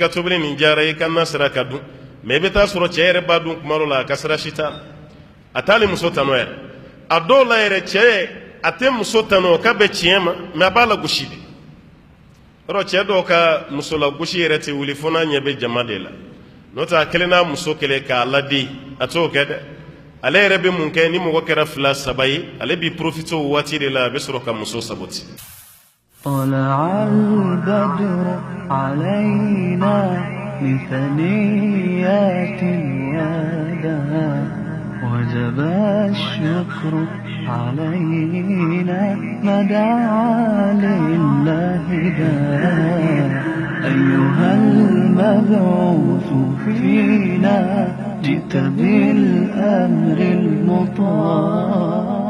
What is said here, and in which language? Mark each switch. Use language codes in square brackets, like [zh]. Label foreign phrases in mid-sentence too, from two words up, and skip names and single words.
[bm] ka tobili nin jara i ka na sira ka dun mais i bɛ taa sɔrɔ cɛ yɛrɛ b'a dun kuma dɔ la a ka sira si t'a la a t'ale muso tanu yɛrɛ a dɔw la yɛrɛ cɛ a tɛ muso tanu o ka bɛ tiɲɛ ma mais a b'a lagosi de yɔrɔ cɛ dɔw ka muso lagosi yɛrɛ tɛ wuli fo n'a ɲɛ bɛ jama de la n'o tɛ a kelen n'a muso kelen k'a ladi a t'o kɛ dɛ ale yɛrɛ bɛ mun kɛ ni mɔgɔ kɛra 2 3 ye ale b'i profiter o waati de la a bɛ sɔrɔ ka muso saboter [ar] طلع البدر علينا من ثنيات الوداع وجب الشكر علينا ما دعا لله داع أيها المبعوث فينا جئت بالأمر المطاع